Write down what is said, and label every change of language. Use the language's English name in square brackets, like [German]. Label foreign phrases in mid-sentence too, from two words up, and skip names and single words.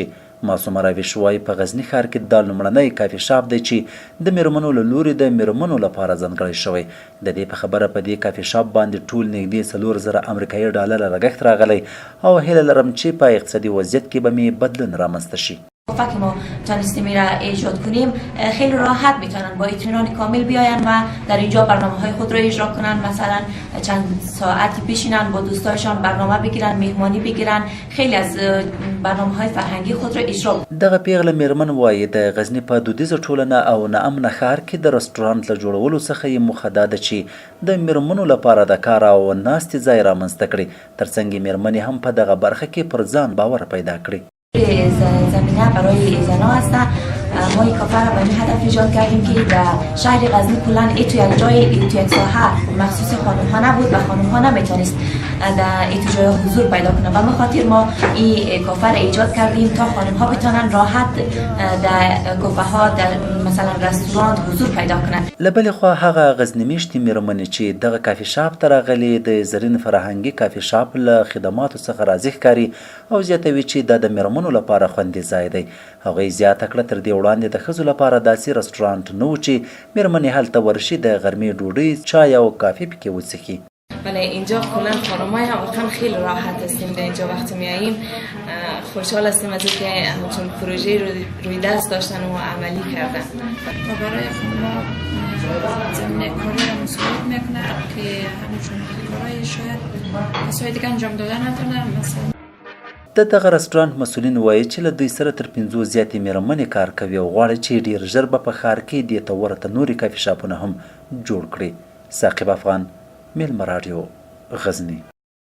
[Pashto] معصومه رویش وایي په غزني ښار کې دا لومړنی [English] coffee shop [Pashto] دی چې د میرمنو له لوري د میرمنو لپاره ځانګړی شوی. د دې په خبره په دې [English] coffee shop [Pashto] باندې ټول نږدې 4,000 امریکایي ډالر لګښت راغلی او هیله لرم چې په اقتصادي وضعیت کې به مې بدلون رامنځته شي. [Persian] که ما تونستیم را ایجاد کنیم خیلی راحت میتونن با اطمینان کامل بیاین و در اینجا برنامه های خود را اجرا کنن. مثلا چند ساعتی بشینن با دوستایشان برنامه بگیرن، مهمانی بگیرن، خیلی از برنامه های فرهنگی خود را اجرا. [Pashto] دغه پیغله میرمن وایي د غزني په دودیزه ټولنه او ناامنه ښار کې د رستورانت له جوړولو څخه یې موخه دا ده چې د میرمنو لپاره د کار او ناستې ځای رامنځته کړي، ترڅنګ میرمنې هم په دغه برخه کې پر ځان باور پیدا کړي. [Persian] زمینه برای زنها است. ما این کافه را به این هدف ایجاد کردیم که در شهر غزنی کلا تو یک جای تو یک ساحه مخصوص خانم ها نبود و خانم ها نمیتونست در این جای حضور پیدا کنند و به خاطر ما این کافه را ایجاد کردیم تا خانم ها بتونن راحت در کافه ها در مثلا رستوران حضور پیدا کنند. [Pashto] لبل خو هغه غزنی میشتي میرمنې چې دغه [English] coffee shop [Pashto] ته راغلي د زرین فرهنګي کافي شاپ له خدماتو څخه راضي ښکاري او زیاتوي چې دا د میرمنو لپاره خوندي ځای دی. هغوی زیاته کړه تر دې وړاندې د ښځو لپاره داسې رستورانت نه و چې میرمنې هلته ورشي د غرمې ډوډۍ، چای او کافی پکې وڅښي. [Persian] بله اینجا کلا خانم‌های هم واقعا خیلی راحت هستیم در اینجا وقتی میاییم. خوشحال هستیم از اینکه همچون پروژه روی دست داشتن و عملی کردن. و برای خانم‌ها زمینه کاری را مساعد میکنه که همچون کارهای شاید کسای دیگه انجام دادن نتونه. مثلا [Pashto] د دغه رستورانت مسؤلین وایي چې له دوی سره تر 50 زیاتې میرمنې کار کوي او غواړي چې ډیر ژر به په ښار کې دې ته ورته نورې [English] coffee shops [Pashto] هم جوړ کړي. ثاقب افغان، میلمه راډیو، غزني.